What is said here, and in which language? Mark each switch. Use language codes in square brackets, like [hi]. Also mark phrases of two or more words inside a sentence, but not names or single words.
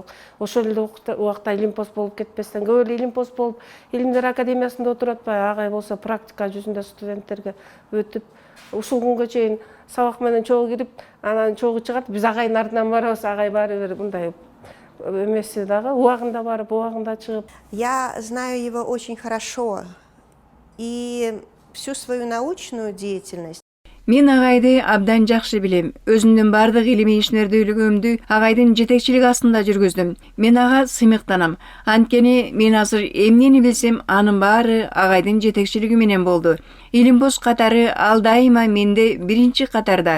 [ky] Ошол эле убакта илимпоз болуп кетпестен, көп эле илимпоз болуп, Илимдер академиясында отуруп атпайбы, агай болсо практика жүзүндө студенттерге өтүп, ушул күнгө чейин сабак менен чогуу кирип, анан чогуу чыгат. Биз агайдын артынан барабыз, агай баары бир мындай эмеси дагы, убагында барып, убагында чыгып. [ru] Я знаю его очень хорошо, и всю свою научную деятельность. [ky] Мен агайды абдан жакшы билем. Өзүмдүн бардык илимий ишмердүүлүгүмдү агайдын жетекчилиги астында жүргүздүм. Мен ага сыймыктанам. Анткени мен азыр эмнени билсем, анын баары агайдын жетекчилиги менен болду. Илимпоз катары ал дайыма менде биринчи катарда.